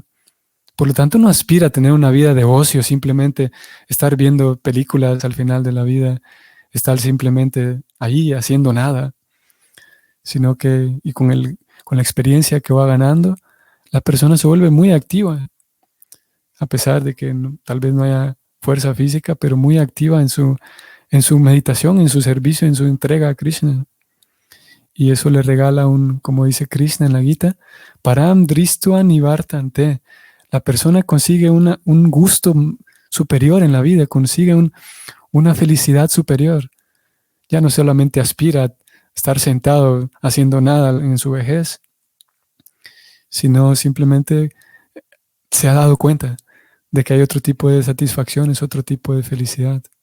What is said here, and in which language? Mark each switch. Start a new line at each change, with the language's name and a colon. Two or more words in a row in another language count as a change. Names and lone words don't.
Spanish: Por lo tanto, no aspira a tener una vida de ocio, simplemente estar viendo películas al final de la vida, estar simplemente ahí haciendo nada, sino que, y con la experiencia que va ganando, la persona se vuelve muy activa, a pesar de que tal vez no haya fuerza física, pero muy activa en su meditación, en su servicio, en su entrega a Krishna. Y eso le regala como dice Krishna en la Gita,
Sanskrit: परं दृष्ट्वा निवर्तते.
Spanish: La persona consigue un gusto superior en la vida, consigue una felicidad superior. Ya no solamente aspira a estar sentado haciendo nada en su vejez, sino simplemente se ha dado cuenta de que hay otro tipo de satisfacciones, otro tipo de felicidad.